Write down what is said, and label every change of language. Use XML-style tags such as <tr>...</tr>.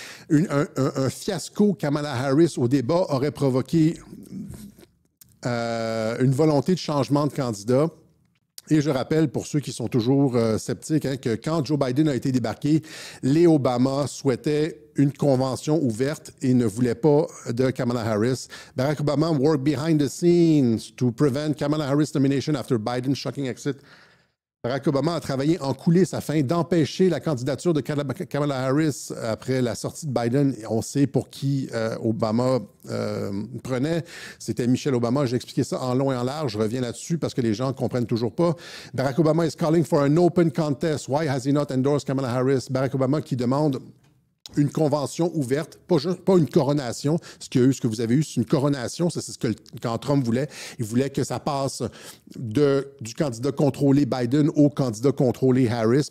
<fr>Un fiasco Kamala Harris au débat aurait provoqué une volonté de changement de candidat. Et je rappelle, pour ceux qui sont toujours sceptiques, que quand Joe Biden a été débarqué, les Obama souhaitaient une convention ouverte et ne voulaient pas de Kamala Harris.</fr> <en>Barack Obama worked behind the scenes to prevent Kamala Harris nomination after Biden's shocking exit.</en> <fr>Barack Obama a travaillé en coulisses afin d'empêcher la candidature de Kamala Harris après la sortie de Biden. On sait pour qui Obama prenait. C'était Michelle Obama. J'ai expliqué ça en long et en large. Je reviens là-dessus parce que les gens ne comprennent toujours pas.</fr> <en>Barack Obama is calling for an open contest. Why has he not endorsed Kamala Harris?</en> <fr>Barack Obama qui demande une convention ouverte, pas une coronation. Ce que vous avez eu, c'est une coronation. C'est ce que quand Trump voulait. Il voulait que ça passe du candidat contrôlé Biden au candidat contrôlé Harris.</fr>